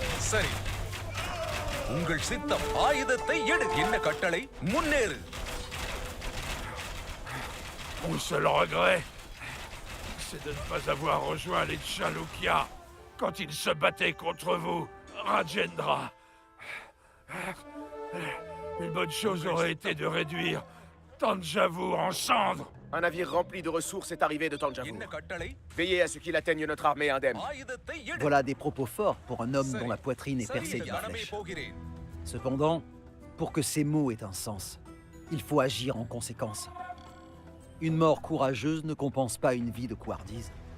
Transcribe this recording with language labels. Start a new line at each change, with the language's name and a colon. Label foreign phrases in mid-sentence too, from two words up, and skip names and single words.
Tamil: சரி, உங்கள் சித்தம். ஆயுதத்தை எடு. என்ன கட்டளை? முன்னேறு.
French: Mon seul regret, c'est de ne pas avoir rejoint les Chalukyas quand ils se battaient contre vous, Rajendra. Une bonne chose aurait été de réduire Thanjavur en cendres. Un navire rempli de ressources est arrivé de Thanjavur.
Tamil: என்ன கட்டளை?
French: Veillez à ce qu'il atteigne notre armée indemne.
Tamil: ஆயுதத்தை எடு.
French: Voilà des propos forts pour un homme dont la poitrine est
Tamil: சரி,
French: percée
Tamil: இந்த
French: d'une
Tamil: கணமே
French: flèche.
Tamil: போகிறேன்.
French: Cependant, pour que ces mots aient un sens, il faut agir en conséquence. Une mort courageuse ne compense pas une vie de couardise.